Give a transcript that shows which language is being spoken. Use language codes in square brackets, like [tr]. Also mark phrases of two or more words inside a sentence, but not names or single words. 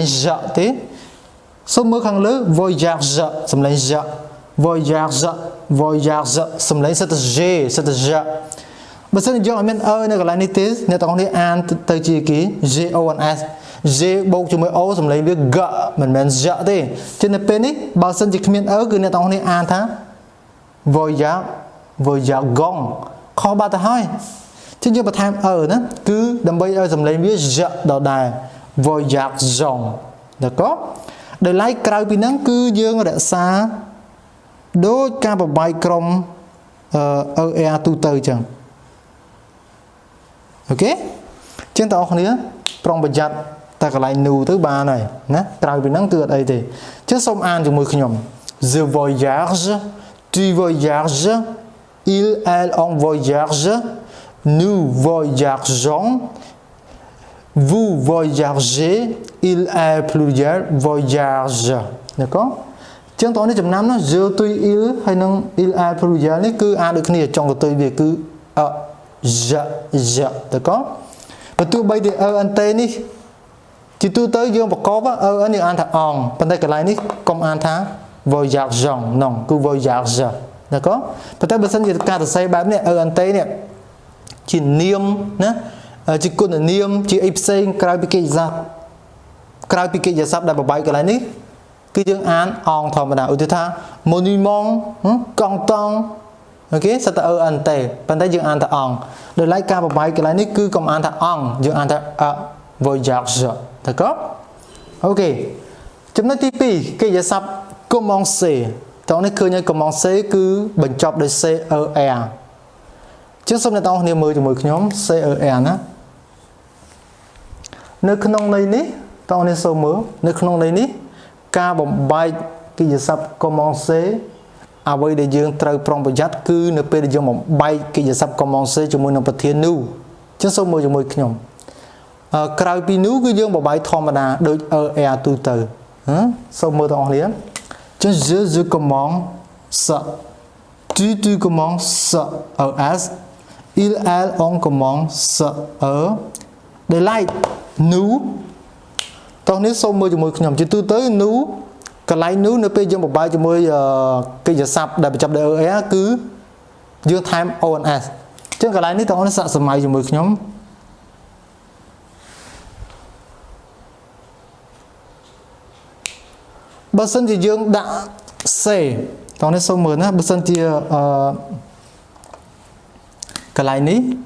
[km] ទេសូមមើលខាងលើ voyage សំឡេង [fr] voyage voyage [km] សំឡេងសិត G សិត J បើសិនយើងអត់មាននៅកន្លែងនេះ ទេអ្នកទាំងអស់គ្នាអានទៅជាគេ GONS G បូកជាមួយ O សំឡេងវា G មិនមែន J ទេចឹងនៅពេលនេះបើសិនជាគ្មានគឺអ្នកទាំងអស់គ្នាអានថា [fr] voyage voyage gong [km] ខុសបាត់ទៅហើយចឹងយើងបន្ថែមណាគឺដើម្បីឲ្យសំឡេងវា J ដដែល [fr] voyage gong d'accord [km] ដោយឡែកក្រៅពីហ្នឹងគឺយើងរក្សាដូចការបំបែកក្រុមER ទូទៅចឹង អូខេចឹងបងប្អូនគ្នាប្រុងប្រយ័ត្នតែកន្លែង nu ទៅបានហើយណាក្រៅពីហ្នឹងគឺអត់អីទេចឹងសូមអានជាមួយខ្ញុំ [fr] je voyage tu voyages il elle on voyage nous voyageons vous voyagez il est pluriel voyage d'accord [km] ចឹងតោះនេះចំណាំណា [fr] je tu il [km] ហើយនឹង [fr] il est pluriel [km] នេះគឺអានដូចគ្នាចុងកន្ទុយវាគឺ [fr] je d'accord [km] បើទោះបីជា ENT នេះជាទូទៅយើងប្រកប EN យើងអានថាអងប៉ុន្តែកន្លែងនេះកុំអានថា voyageons ហ្នឹងគឺ [fr] voyage d'accord [km] ប៉ុ ន្តែបើសិនជាការសរសេរបែបនេះ ENT នេះជានាមណាជាគុណនាមជាអីផ្សេងក្រៅពីកិច្ចសព្ទ ក្រៅពីកិច្ចសព្ទដែលបបែកកន្លែងនេះគឺយើងអានអងធម្មតាឧទាហរណ៍ monument កងតង់អូខេសិតតែ ENT ប៉ុន្តែយើងអានថាអងដោយឡែកការបបែកកន្លែងនេះគឺកុំអានថាអងយើងអានថា [fr] voyage d'accord [km] អូខេចំណុចទី2កិច្ចសព្ទ commencer តោះនេះឃើញឲ្យ commencer គឺបញ្ចប់ដោយ CER ចឹងសូមអ្នកទាំងអស់គ្នាមើលជាមួយខ្ញុំ CER ណា នៅក្នុងន័យនេះតោះនេះសូមមើលនៅក្នុងន័យនេះការបំបែកកិច្ចសព្ទ commencer អ្វីដែលយើងត្រូវប្រុងប្រយ័ត្នគឺនៅពេលដែលយើងបំបែកកិច្ចសព្ទ commencer ជាមួយនឹងប្រធាន nu អញ្ចឹងសូមមើលជាមួយខ្ញុំក្រៅពី nu គឺយើងបំបែកធម្មតាដូច er ទូទៅសូមមើលទាំងអស់គ្នាអ [fr] ញ្ចឹង je commence tu commences es il elle on commence [en] they like [fr] nu [km] តោះនេះសូមមើល ជាមួយខ្ញុំជាទូទៅ nu កន្លែង nu នៅពេលយើងបំបែកជាមួយកិច្ចសព្ទដែលបញ្ចប់ដោយ er គឺយើងថែម ons អញ្ចឹងកន្លែងនេះតើអូនសាកសម័យជាមួយខ្ញុំបើសិនជាយើងដាក់ c តោះនេះសូមមើលណាបើសិនជាកន្លែងនេះ